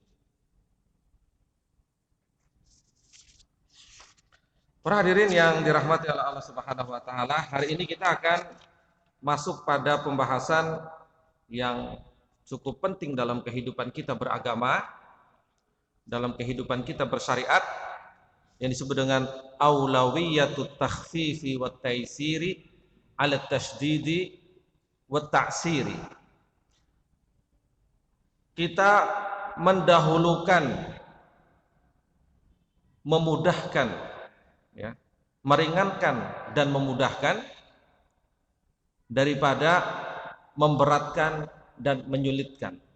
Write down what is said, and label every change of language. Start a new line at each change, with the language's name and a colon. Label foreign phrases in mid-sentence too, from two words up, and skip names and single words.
Indonesian: Para hadirin yang dirahmati oleh
Arabic: الله سبحانه وتعالى,
Indonesian: hari ini kita akan masuk pada pembahasan yang cukup penting dalam kehidupan kita beragama, dalam kehidupan kita bersyariat, yang disebut dengan
Arabic: أولوية التخفيف والتيسير على التشديد والتعسير.
Indonesian: Kita mendahulukan, memudahkan, ya, meringankan dan memudahkan daripada memberatkan dan menyulitkan.